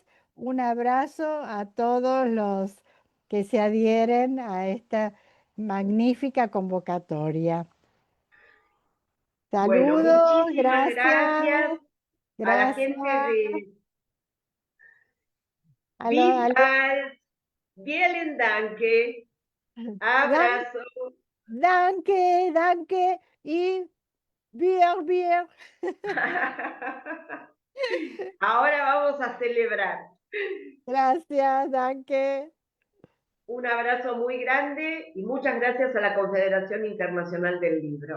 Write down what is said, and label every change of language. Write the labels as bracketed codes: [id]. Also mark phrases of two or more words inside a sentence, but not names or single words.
[es] Un abrazo a todos los que se adhieren a esta magnífica convocatoria. Bueno, Saludos, muchísimas gracias gracias, a la gracias. gente de A lo, a [de] Bis [es] lo- [de] als Vielen Danke. dan- [es] Abrazo. [de] danke, danke [es] y bien, bien. Ahora vamos a celebrar. Gracias, danke. Un abrazo muy grande y muchas gracias a la Confederación Internacional del Libro.